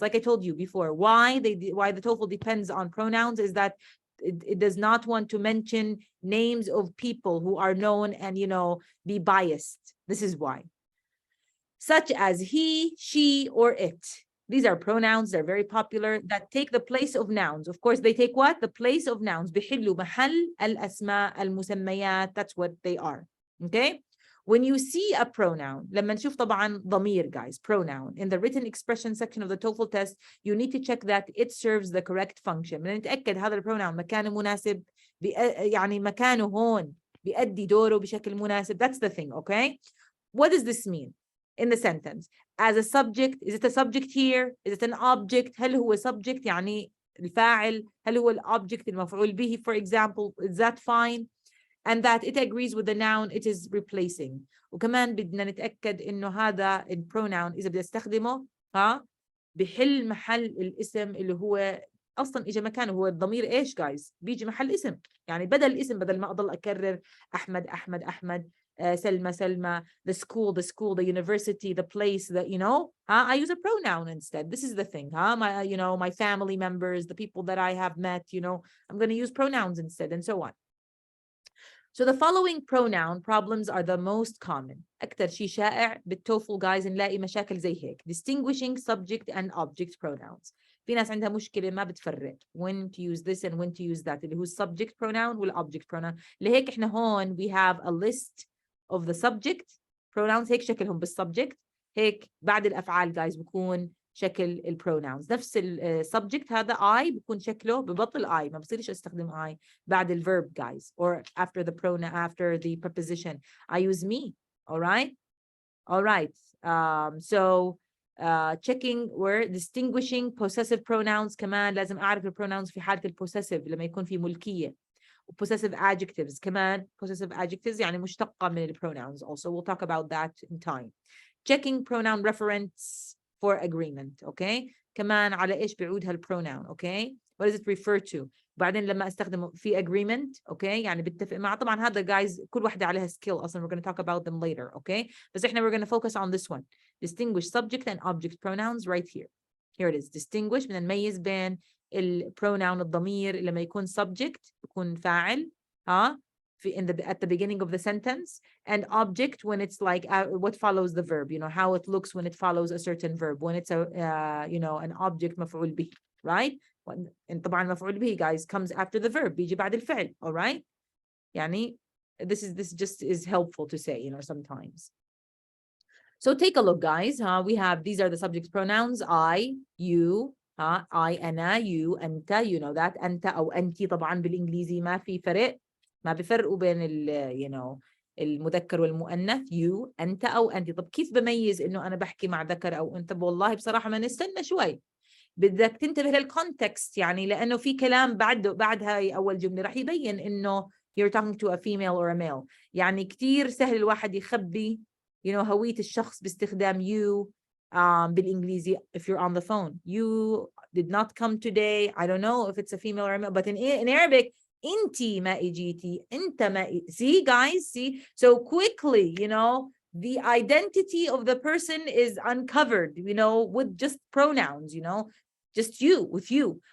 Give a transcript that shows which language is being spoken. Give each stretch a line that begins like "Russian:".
English: Like I told you before, why the TOEFL depends on pronouns is that it does not want to mention names of people who are known and, be biased. This is why. Such as he, she, or it. These are pronouns. They're very popular that take the place of nouns. Of course, they take what? The place of nouns.
Arabic: بيحلوا محل الأسماء المسميات.
English: That's what they are. Okay? When you see a pronoun,
Arabic: لما نشوف طبعا ضمير,
English: guys, pronoun, in the written expression section of the TOEFL test, you need to check that it serves the correct function.
Arabic: نتأكد هذا البروناون مكانه مناسب, يعني مكانه هون بيأدي دوره بشكل مناسب.
English: That's the thing, okay? What does this mean in the sentence? As a subject, is it a subject here? Is it an object?
Arabic: هل هو subject يعني الفاعل؟ هل هو الobject المفعول به,
English: for example? Is that fine? And that it agrees with the noun it is replacing.
Arabic: وكمان بدنا نتأكد إنه هذا البروناون إذا بدي استخدمه بحل محل الاسم اللي هو أصلاً إجا مكانه. هو الضمير إيش guys؟ بيجي محل اسم. يعني بدل اسم، بدل ما أضل أكرر أحمد أحمد
English: Ahmed, Selma Selma, the school, the university, the place, I use a pronoun instead. This is the thing, my, my family members, the people that I have met, I'm going to use pronouns instead, and so on. So the following pronoun problems are the most common.
Arabic: أكتر شيء شائع بالتوفل guys نلاقي مشاكل زي هيك.
English: Distinguishing subject and object pronouns.
Arabic: في ناس عندها مشكلة ما بتفرق
English: when to use this and when to use that,
Arabic: اللي هو
English: subject pronoun والobject pronoun.
Arabic: لهيك إحنا هون
English: we have a list of the subject pronouns.
Arabic: هيك شكلهم بالsubject. هيك بعد الأفعال guys بكون شكل البروناونز. نفس السبجكت هذا I بكون شكله ببطل I، ما بصيرش استخدم I بعد الverb guys
English: or after the pronoun, after the preposition. I use me. All right. So checking where distinguishing possessive pronouns.
Arabic: كمان لازم أعرف البروناونز في حالة البوسيسيف لما يكون في ملكية.
English: possessive adjectives كمان possessive adjectives
Arabic: يعني مشتقة من
English: pronouns also. We'll talk about that in time. Checking pronoun reference for agreement. Okay.
Arabic: كمان على إيش بيعود هالpronoun.
English: Okay. What does it refer to?
Arabic: بعدين لما استخدمه في agreement. Okay. يعني بتفق مع. طبعا هذا guys كل واحدة عليها skill أصلا.
English: We're going to talk about them later. Okay.
Arabic: بس إحنا
English: we're going to focus on this one. Distinguish subject and object pronouns right here. Here it is. Distinguish.
Arabic: بدنا نميز بين البروناون الضمير لما يكون subject يكون فاعل
English: at the beginning of the sentence, and object when it's like what follows the verb, how it looks when it follows a certain verb, when it's a an object مفعول به, right? and طبعا مفعول به guys comes after the verb,
Arabic: بيجي بعد الفعل.
English: all right, يعني this just is helpful to say sometimes. So take a look guys. We have, these are the subject pronouns I, you, I, أنا, you, أنت, you know that.
Arabic: أنت أو أنتي طبعا بالإنجليزي ما في فرق. ما بيفرقوا بين
English: you know
Arabic: المذكر والمؤنث you أنت أو أنت. طب كيف بميز إنه أنا بحكي مع ذكر أو أنثى؟ والله بصراحة ما نستنى شوي، بدك تنتبه للكونتكست يعني، لأنه في كلام بعد هاي أول جملة رح يبين إنه
English: you're talking to a female or a male.
Arabic: يعني كتير سهل الواحد يخبي
English: you know
Arabic: هوية الشخص باستخدام you بالإنجليزي.
English: if you're on the phone, you did not come today. I don't know if it's a female or a male, but in Arabic
Arabic: انتي ما اجيتي، انت ما
English: see guys, see, so quickly you know the identity of the person is uncovered, you know, with just pronouns, you know, just you, with you.